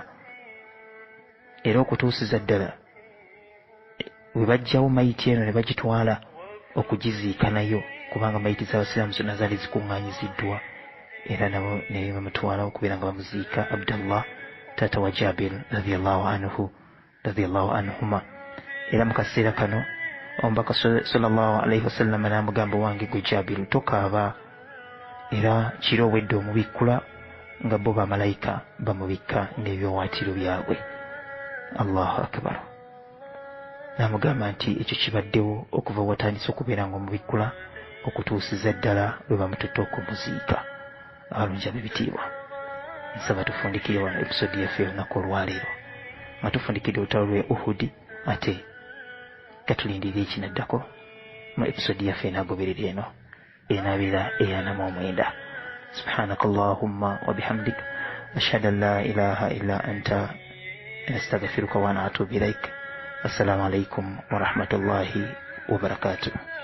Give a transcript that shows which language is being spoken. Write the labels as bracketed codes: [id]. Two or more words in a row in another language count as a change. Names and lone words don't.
[lg] Era okutuusiza ddala we bajjawo mayiti eno ne bagitwala okugiziika nayo, kubanga mayiti z'abasiraamu zonna zaali zikuŋŋaanyiziddwa, era nabo ne bamutwala okubeera nga bamuziika Abdullah taata wa Jabir [ar] رضي الله عنهما. [lg] Era mu kaseera kano omubaka [ar] صلى الله عليه وسلم [lg] n'amugamba, wange gwe Jabir tokaaba, era kiro obwedde omubikkula nga bo bamalayika bamubikka n'ebyowaatiro byabwe. [ar] الله أكبر. [lg] N'amugamba nti ekyo kibaddewo okuva watandise okubeera nga omubikkula okutuusiza ddala lwe bamututte okumuziika. Abalungi ab'ebitiibwa, nsaba tufundikire wano episode yaffe olunaku olwaleero nga tufundikire olutalo lw'e Uhud, ate katulindirire ekinaddako mu episode yaffe enaagoberera eno enaabeera eya-49. [ar] سبحانك اللهم وبحمدك أشهد أن لا إله إلا أنت أستغفرك وأتوب إليك. السلام عليكم ورحمة الله وبركاته.